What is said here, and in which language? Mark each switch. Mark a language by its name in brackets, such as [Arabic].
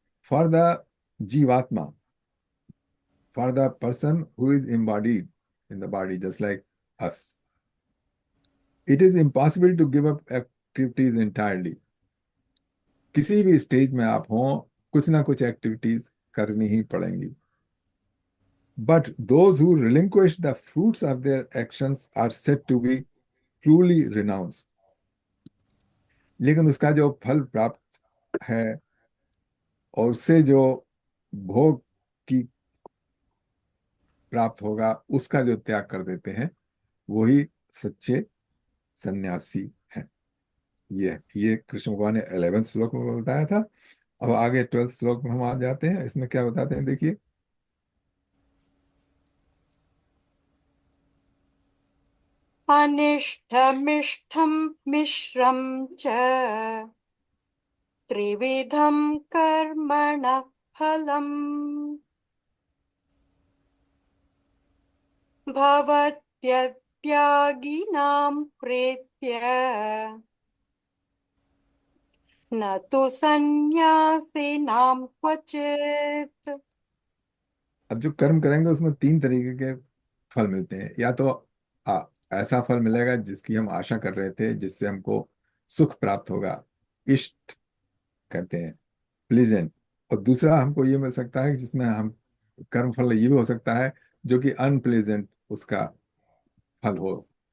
[English] For the जीवात्मा, for the person who is embodied in the body just like us, it is impossible to give up activities entirely. [Hindi] किसी भी stage में आप हों, कुछ ना कुछ एक्टिविटीज करनी ही पड़ेंगी। [English] But those who relinquish the fruits of their actions are said to be truly renounce. [Hindi] लेकिन उसका जो फल प्राप्त है और उससे जो भोग की प्राप्त होगा, उसका जो त्याग कर देते हैं, वही सच्चे सन्यासी हैं। ये कृष्ण भगवान ने 11वें श्लोक में बताया था। अब आगे 12वें श्लोक में हम आ जाते हैं। इसमें क्या बताते हैं, देखिए। [Sanskrit] अनिष्टमिष्टं मिश्रं च त्रिविधं कर्मणः फलम् भवत्यत्यागिनां प्रेत्य न तु सन्न्यासिनां क्वचित्। [Hindi] अब जो कर्म करेंगे उसमें तीन तरीके के फल मिलते हैं। या तो आ, ऐसा फल मिलेगा जिसकी हम आशा कर रहे थे, जिससे हमको सुख प्राप्त होगा, इष्ट कहते हैं, प्लीजेंट। और दूसरा हमको ये मिल सकता है कि जिसमें हम कर्म फल ये भी हो सकता है जो कि अनप्लेजेंट उसका फल हो।